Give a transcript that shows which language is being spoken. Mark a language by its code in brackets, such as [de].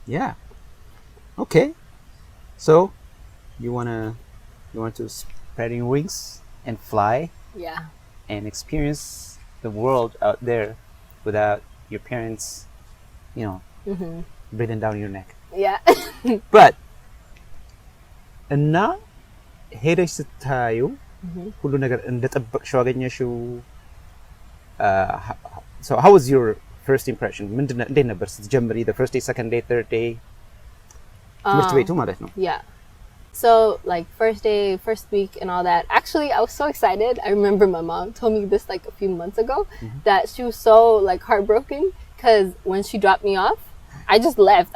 [en] Yeah. Okay. So, you want to spread your wings and fly Yeah. and experience the world out there without your parents, breathing down your neck. Yeah. But [am] እና ሄደሽ ስታዩ ሁሉ ነገር እንደጠበቅሽው አገኘሽው? [en] So how was your first impression? [am] እንዴት ነበር ስትጀምሪ? [en] The first day, second day, third day? [am] ትምህርት ቤቱ ማለት ነው። [en] Yeah. So like first day, first week and all that. Actually, I was so excited. I remember my mom told me this like a few months ago that she was so like heartbroken because when she dropped me off, I just left.